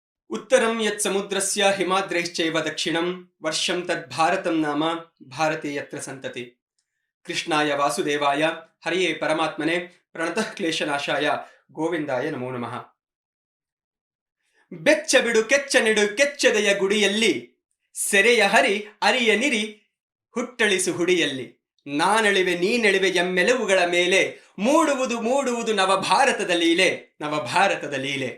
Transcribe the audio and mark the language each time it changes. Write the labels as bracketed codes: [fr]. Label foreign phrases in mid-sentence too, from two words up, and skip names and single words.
[sa] उत्तरं यत् समुद्रस्य हिमाद्रैश्चैव दक्षिणं वर्षं तद् भारतं नाम भारते यत्र संतति। कृष्णाय वासुदेवाय हरिये परमात्मने प्रणतः क्लेशनाशाय ಗೋವಿಂದಾಯ ನಮೋ ನಮಃ. [kn] ಬೆಚ್ಚ ಬಿಡು ಕೆಚ್ಚ ನಿಡು ಕೆಚ್ಚದೆಯ ಗುಡಿಯಲ್ಲಿ ಸೆರೆಯ ಹರಿ ಅರಿಯನಿರಿ ಹುಟ್ಟಳಿಸು ಹುಡಿಯಲ್ಲಿ ನಾನಳಿವೆ ನೀನಳಿವೆ ಎಮ್ಮೆಲುವುಗಳ ಮೇಲೆ ಮೂಡುವುದು ಮೂಡುವುದು ನವಭಾರತದ ಲೀಲೆ ನವಭಾರತದ ಲೀಲೆ.